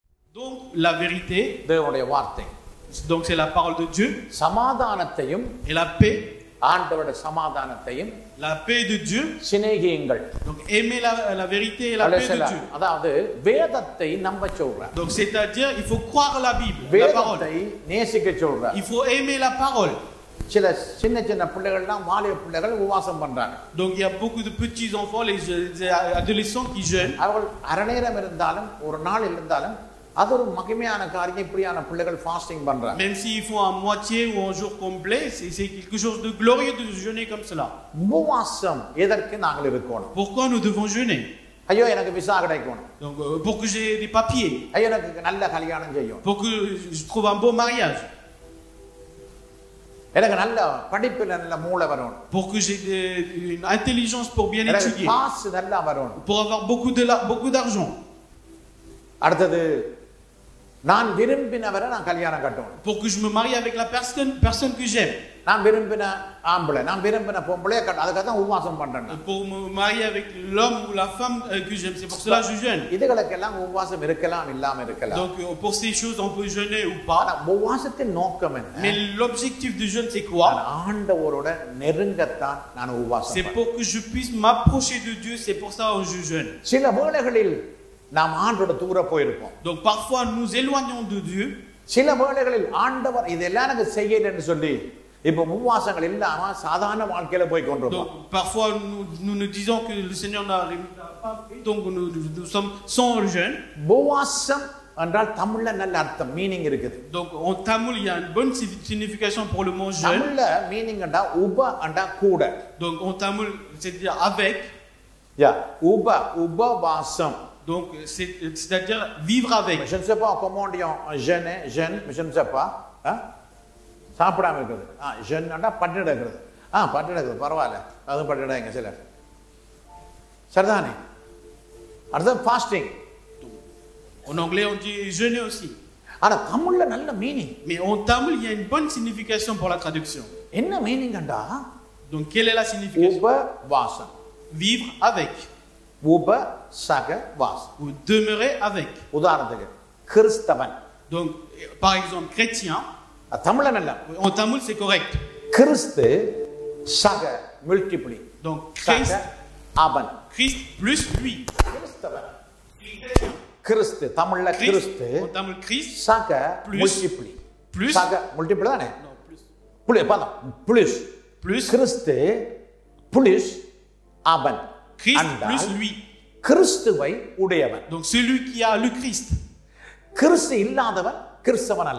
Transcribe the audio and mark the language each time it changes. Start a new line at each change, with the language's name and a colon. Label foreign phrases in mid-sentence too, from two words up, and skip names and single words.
French: Donc la vérité,
Tamil: தேவனுடைய வார்த்தை.
French: donc c'est la parole de Dieu.
Tamil: சமாதானத்தையும்
French: Et la paix,
Tamil: ஆண்டவருடைய சமாதானத்தையும்
French: la paix de Dieu.
Tamil: சிநேகியுங்கள்.
French: Donc aimer la vérité et la paix de Dieu.
Tamil: அதாவது வேதத்தை நம்ப சொல்றார்.
French: Donc c'est-à-dire il faut croire la Bible, la parole.
Tamil: வேதத்தை நேசிக்க சொல்றார்.
French: Il faut aimer la parole.
Tamil: சில சின்ன சின்ன பிள்ளைகள்லாம் வாலிப பிள்ளைகள் உபவாசம் பண்றாங்க.
French: Donc il y a beaucoup de petits enfants, les adolescents qui jeûnent.
Tamil: அவர்கள் அரை நேரம் இருந்தாலும் ஒரு நாள் இருந்தாலும் அது ஒரு மகிமையான காரியம். இப்படியான பிள்ளைகள் ஃபாஸ்டிங் பண்றாங்க.
French: Même s'ils font à moitié ou un jour complet, c'est quelque chose de glorieux de jeûner comme cela.
Tamil: உபவாசம் எதற்கு நாங்கள் இருக்கணும்?
French: Pourquoi nous devons jeûner?
Tamil: ஐயோ எனக்கு விசா கிடைக்கணும்.
French: Donc pour que j'ai des papiers.
Tamil: ஐயோ எனக்கு நல்ல கல்யாணம் செய்யணும்.
French: Pour que je trouve un beau mariage.
Tamil: எனக்கு நல்ல படிப்புல நல்ல மூளை வரணும்.
French: Pour que j'ai une intelligence pour bien étudier.
Tamil: காசு நல்லா வரணும்.
French: Pour avoir beaucoup d'argent.
Tamil: அடுத்தது நான் விரும்பினவரை நான் கல்யாணம் கட்டணும்.
French: Pour que je me marie avec la personne que j'aime.
Tamil: நான் விரும்பின ஆம்பளை நான் விரும்பின பொம்பளையை கட்ட அதுக்காக தான் உபவாசம் பண்றேன்.
French: Pour me marier avec l'homme ou la femme que j'aime, c'est pour cela que je jeûne.
Tamil: இதுகளுக்கெல்லாம் உபவாசம் இருக்கலாம் இல்லாம இருக்கலாம்.
French: Donc pour ces choses on peut jeûner ou pas.
Tamil: உபவாசத்தின் நோக்கம் என்ன?
French: Mais l'objectif du jeûne c'est quoi?
Tamil: ஆண்டவரோட நெருங்கத்தான் நான் உபவாசம்.
French: C'est pour que je puisse m'approcher de Dieu, c'est pour ça que je jeûne.
Tamil: சில வேளைகளில் நாம் ஆண்டவரோட தூர போயிருப்போம்.
French: Donc parfois nous éloignons de Dieu.
Tamil: சில வேளைகளில் ஆண்டவர் இதெல்லாம் எனக்கு செய்யலன்னு சொல்லி இப்போ உபவாசங்கள் இல்லாம சாதாரண வாழ்க்கையில போய் கொண்டிருப்போம்.
French: Donc parfois nous disons que le Seigneur n'a pas fait, donc nous sommes sans jeûne.
Tamil: உபவாசம் என்றால் தமிழ்ல நல்ல அர்த்தம் மீனிங் இருக்குது.
French: Donc en tamoul il y a une bonne signification pour le mot jeûne.
Tamil: தமிழ்ல மீனிங் என்றா உப என்றா கூட.
French: Donc en tamoul c'est-à-dire avec.
Tamil: உபவாசம்.
French: Donc c'est-à-dire vivre avec. Je ne sais pas comment on dit jeûner, je ne sais pas.
Tamil: சாப்பிடாம இருக்குது. ஜென்னா பட்டினி எடுக்கிறது. பட்டினி எடுக்கிறது பரவாயில்ல. அதுவும் பட்டினி எடுங்க சிலர். சரிதானே? அடுத்து ஃபாஸ்டிங்.
French: En anglais on dit jeûner aussi.
Tamil: ஆனா தமிழ்ல நல்ல மீனிங்.
French: Mais en tamoul il y a une bonne signification pour la traduction.
Tamil: என்ன மீனிங்டா?
French: Donc quelle est la signification?
Tamil: உபவாசம்.
French: Vivre avec.
Tamil: உபசகவாசம்.
French: Ou demeurer avec.
Tamil: உதாரணத்துக்கு கிறிஸ்தவன்.
French: Donc par exemple chrétien.
Tamil: தமிழ்ல நல்ல.
French: En tamoul c'est correct.
Tamil: கிறிஸ்து சக மல்டிப்ளி.
French: Donc Christ
Tamil: அவன்.
French: Christ plus lui.
Tamil: கிறிஸ்தவன். கிறிஸ்து தமிழ்ல கிறிஸ்து.
French: En tamoul Christ
Tamil: சக மல்டிப்ளி.
French: plus
Tamil: சக மல்டிப்ளி தானே?
French: Non plus.
Tamil: புளி பதம் plus
French: Plus
Tamil: கிறிஸ்து plus அவன்.
French: Christ plus lui.
Tamil: கிறிஸ்துவை உடையவன்.
French: Donc celui qui a le Christ.
Tamil: கிறிஸ்து இல்லாதவன் கிறிஸ்தவன் அல்ல.